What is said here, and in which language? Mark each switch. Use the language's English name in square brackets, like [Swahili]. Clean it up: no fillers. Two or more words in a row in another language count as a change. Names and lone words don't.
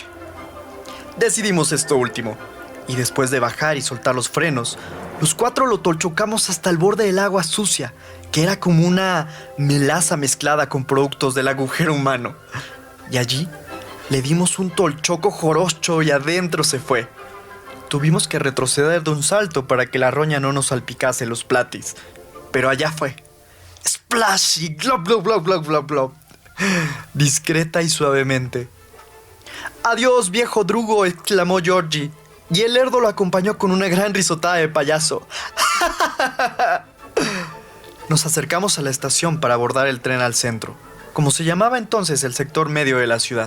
[Spanish] Decidimos esto último, y después de bajar y soltar los frenos, los cuatro lo tolchocamos hasta el borde del agua sucia, que era como una melaza mezclada con productos del agujero humano. Y allí le dimos un tolchoco jorocho y adentro se fue. Tuvimos que retroceder de un salto para que la roña no nos salpicase los platis. Pero allá fue. ¡Splashy! ¡Glob, glob, glob, glob, glob, glob! Discreta y suavemente. ¡Adiós, viejo drugo!, exclamó Georgie. Y el lerdo lo acompañó con una gran risotada de payaso. Nos acercamos a la estación para abordar el tren al centro, como se llamaba entonces el sector medio de la ciudad.